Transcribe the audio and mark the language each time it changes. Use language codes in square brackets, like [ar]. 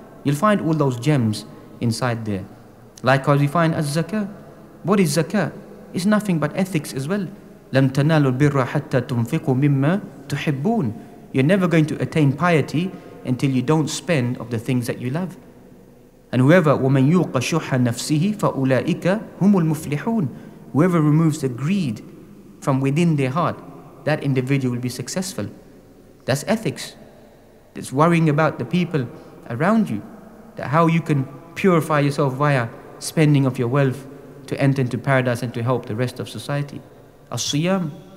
[en] You'll find all those gems inside there. Likewise, we find az-zakah. What is zakah? It's nothing but ethics as well. [ar] لَن تَنَالُوا الْبِرَّ حَتَّى تُنْفِقُوا مِمَّا تُحِبُّونَ. [en] You're never going to attain piety until you don't spend of the things that you love. And whoever [ar] وَمَنْ يُوقَ شُحَّ نَفْسِهِ فَأُولَٰئِكَ هُمُ الْمُفْلِحُونَ. [en] Whoever removes the greed from within their heart, that individual will be successful. That's ethics. It's worrying about the people around you, that how you can purify yourself via spending of your wealth to enter into paradise and to help the rest of society. As-siyam,